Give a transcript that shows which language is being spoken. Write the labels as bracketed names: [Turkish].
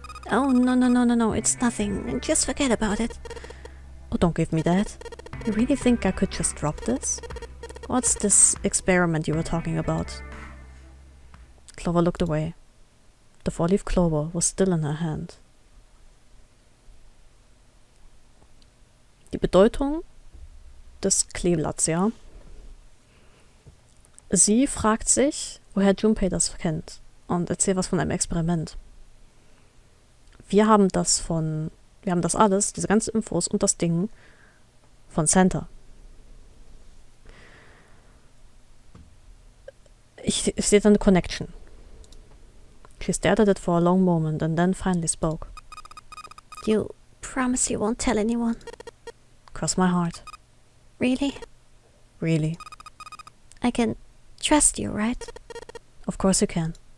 [English] Oh, no, it's nothing. Just forget about it. Oh, don't give me that. You really think I could just drop this? What's this experiment you were talking about? Clover looked away. The four-leaf clover was still in her hand. [German] Die Bedeutung des Kleeblatts, ja? Sie fragt sich, woher Junpei das kennt und erzählt was von einem Experiment. Wir haben das alles, diese ganzen Infos und das Ding von Santa. Ich sehe da eine Connection. [English] She stared at it for a long moment and then finally spoke. You promise you won't tell anyone? Cross my heart. Really? Really. I can trust you, right? Of course you can.